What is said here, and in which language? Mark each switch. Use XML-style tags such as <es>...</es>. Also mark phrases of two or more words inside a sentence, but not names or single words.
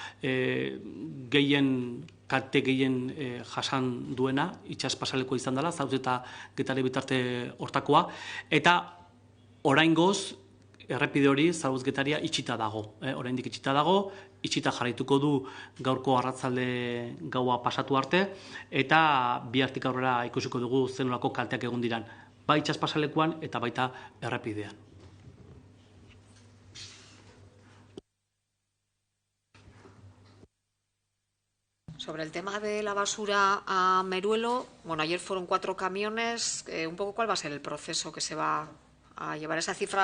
<eu>kalte gehien jasan duena, itsas pasalekoa izan dela, Zarautz eta Getari bitarte hortakoa, eta oraingoz errepide hori Zarautz Getaria itxita dago, oraindik itxita dago, itxita jarraituko du gaurko arratsalde gaua pasatu arte, eta bihartik aurrera ikusiko dugu zenolako kalteak egon diran, bai itsas pasalekuan eta baita errepidean.</eu> <es>Sobre el tema de la basura a Meruelo, bueno, ayer fueron 4 camiones, un poco cuál va a ser el proceso que se va a llevar esa cifra.</es>